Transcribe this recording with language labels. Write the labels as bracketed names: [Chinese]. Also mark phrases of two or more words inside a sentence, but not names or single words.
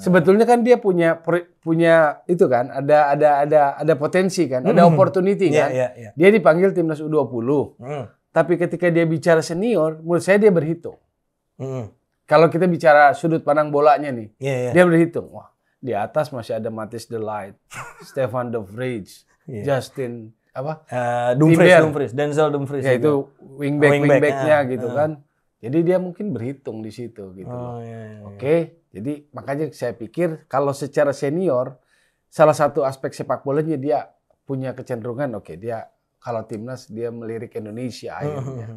[Indonesian] Sebetulnya kan dia punya itu kan, ada potensi kan, ada opportunity kan. Dia dipanggil timnas U20. Tapi ketika dia bicara senior, menurut saya dia berhitung. Kalau kita bicara sudut pandang bolanya nih, dia berhitung. Wah, di atas masih ada Matthijs de Ligt, Stefan de Vrij, Justin Dumfries, Denzel Dumfries. Ya itu wingback-nya gitu kan. Jadi dia mungkin berhitung di situ gitu. Oke, jadi makanya saya pikir kalau secara senior, salah satu aspek sepak bolanya dia punya kecenderungan dia kalau timnas dia melirik Indonesia akhirnya.